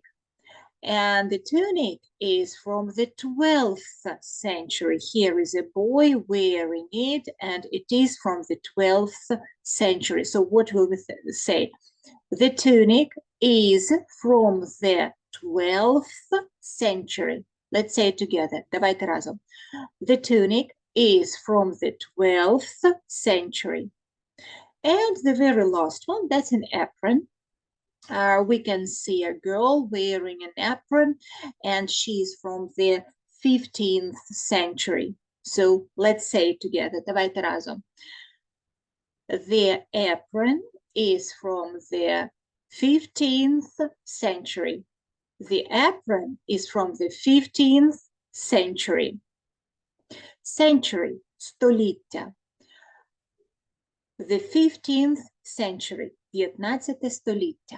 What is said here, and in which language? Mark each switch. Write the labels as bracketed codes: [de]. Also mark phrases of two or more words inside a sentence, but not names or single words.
[en] And the tunic is from the 12th century. Here is a boy wearing it, and it is from the 12th century. So what will we say? The tunic is from the 12th century. Let's say it together. [uk] Давайте разом. [en] The tunic is from the 12th century. And the very last one, that's an apron. We can see a girl wearing an apron, and she's from the 15th century. So let's say it together. [uk] Давайте разом. [en] The apron is from the 15th century. The apron is from the 15th century. Century, століття. The 15th century, 15 століття.